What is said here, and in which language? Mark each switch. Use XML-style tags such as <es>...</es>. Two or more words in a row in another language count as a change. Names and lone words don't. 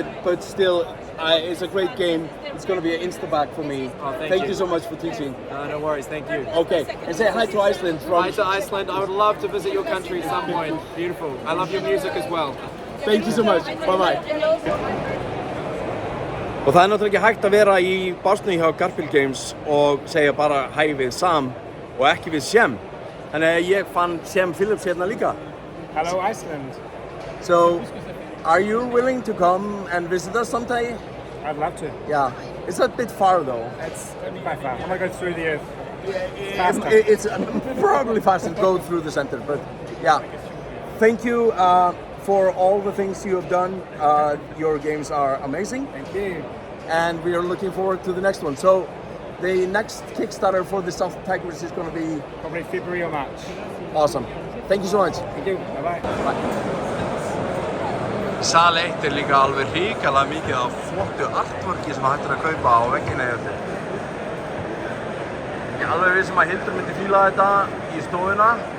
<en>But still, it's a great game. It's going to be an insta-back for me. Oh, thank you so much for teaching. No worries, thank you. Okay, and say hi to Iceland. Hi to Iceland. I would love to visit your country at some point. Beautiful. I love your music as well. Thank you so much. Bye-bye.</en> <is>Og það náttúrulega ekki hægt að vera í básnu hjá Garfield Games og segja bara hæ við Sam og ekki við Shem. Þannig að ég fann Shem Phillips hérna líka.</is> <en>Hello, Iceland. So, are you willing to come and visit us someday? I'd love to. Yeah. It's a bit far though. It's quite far. I'm gonna go through the earth. It's probably faster to go through the center, but yeah. Thank you for all the things you have done. Your games are amazing. Thank you. And we are looking forward to the next one. So the next Kickstarter for the South Tigers is going to be Probably February or March. awesome. Thank you so much. Thank you. Bye-bye.</en> <is>Sal 1 líka alveg hrikalega mikið af flottu artworki sem hægt að kaupa á veggina hérna. Ég er alveg vissum að Hildur myndi fíla þetta í stofuna.</is>